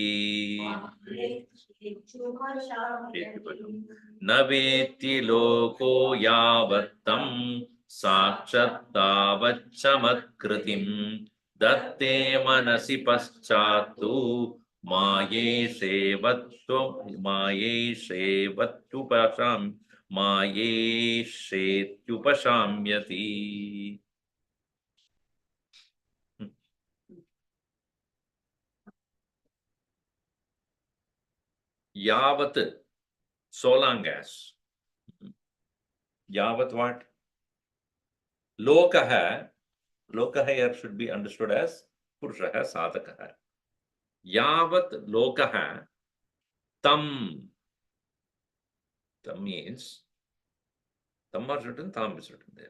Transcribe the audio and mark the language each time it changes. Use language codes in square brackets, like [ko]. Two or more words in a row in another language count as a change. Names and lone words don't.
[sa] नवेति लोको यावत्तं साक्षात्वचमत्कृतिं दत्ते मनसि पश्चात्तु मये शेत्युपशाम्यति. Yavat, [en] so long as. Yavat what? [sa] Lokaha. [en] Lokaha here should be understood as [sa] पुरुषः साधकः. यावत् लोकः तम्. [en] Tam means, Tam is written, Tam is written there.